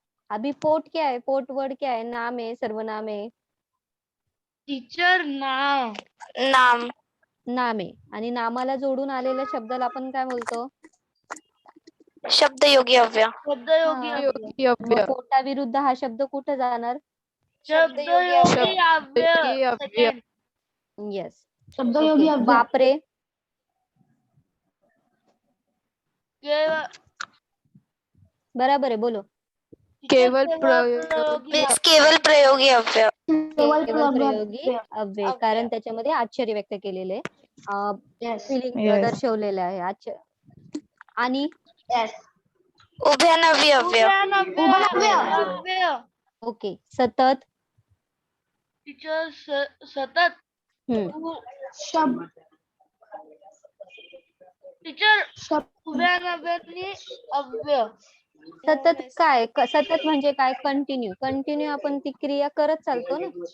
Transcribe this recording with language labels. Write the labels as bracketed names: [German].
[Hindi] अभी पोट क्या है, पोट वर्ड क्या है, नाम है, सर्वनाम है? टीचर नाम [Marathi] नाम आहे, आणि नामाला जोडून आलेल्या शब्दाला आपण काय बोलतो? शब्दयोगी अव्यय. शब्दयोगी हा. अव्यय। योगी अव्यय मग पोटा विरुद्ध हा शब्द कुठे जाणार? शब्दयोगी अव्यय शब्दयोगी अव्यय सेकंड [English] yes, [Marathi] शब्दयोगी अव्यय. बापरे, बराबर आहे, बोलो। केवल प्रयोगी प्रयोगी केवल प्रयोगी अव्यय. केवल प्रयोगी अव्यय, कारण त्याच्यामध्ये आश्चर्य व्यक्त केलेले, फिलिंग [English] Yes. [Marathi] दर्शवलेलं आहे, आश्चर्य। आणि उभयनवी अव्यय. अव्यय ओके, सतत, टीचर सतत टीचर उभयनवी अव्यय। सतत काय, सतत म्हणजे काय, कंटिन्यू आपण ती क्रिया करत चालतो ना,